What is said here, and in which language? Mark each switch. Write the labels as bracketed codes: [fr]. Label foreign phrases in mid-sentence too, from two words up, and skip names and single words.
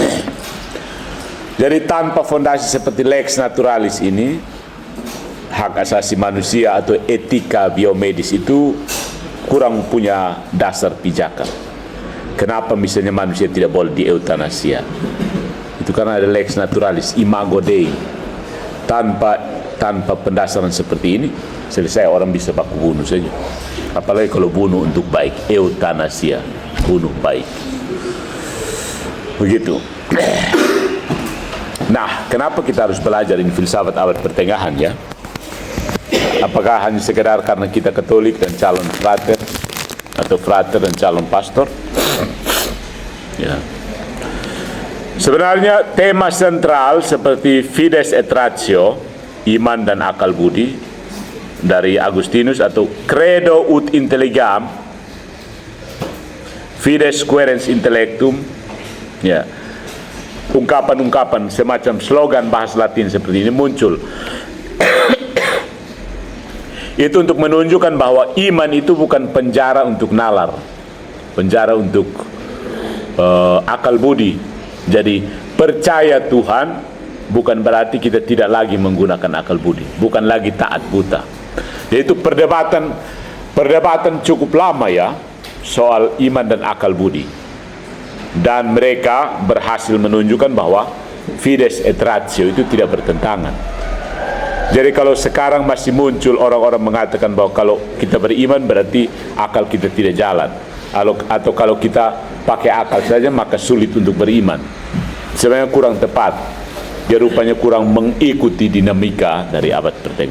[id] Jadi tanpa fondasi seperti [la] lex naturalis [id] ini, hak asasi manusia atau etika biomedis itu kurang punya dasar pijakan. Kenapa misalnya manusia tidak boleh dieuthanasia? Itu karena ada [la] lex naturalis, imago Dei. [id] Tanpa pendasaran seperti ini, selesai, orang bisa baku bunuh saja. Apalagi kalau bunuh untuk baik, euthanasia, bunuh baik. Begitu. Nah, kenapa kita harus belajar ini filsafat abad pertengahan, ya? Apakah hanya sekedar karena kita Katolik dan calon frater, atau frater dan calon pastor? Ya. Sebenarnya tema sentral seperti [la] fides et ratio, [id] iman dan akal budi, dari Agustinus, atau [la] credo ut intelligam, fides querens intellectum, [id] ya, ungkapan-ungkapan semacam slogan bahasa Latin seperti ini muncul. Itu untuk menunjukkan bahwa iman itu bukan penjara untuk nalar, penjara untuk akal budi. Jadi percaya Tuhan bukan berarti kita tidak lagi menggunakan akal budi, bukan lagi taat buta. Yaitu perdebatan cukup lama, ya, soal iman dan akal budi. Dan mereka berhasil menunjukkan bahwa [la] fides et ratio [id] itu tidak bertentangan. Jadi kalau sekarang masih muncul orang-orang mengatakan bahwa kalau kita beriman berarti akal kita tidak jalan, atau kalau kita pakai akal saja maka sulit untuk beriman, sebenarnya kurang tepat. Dia rupanya kurang mengikuti dinamika dari abad pertengahan.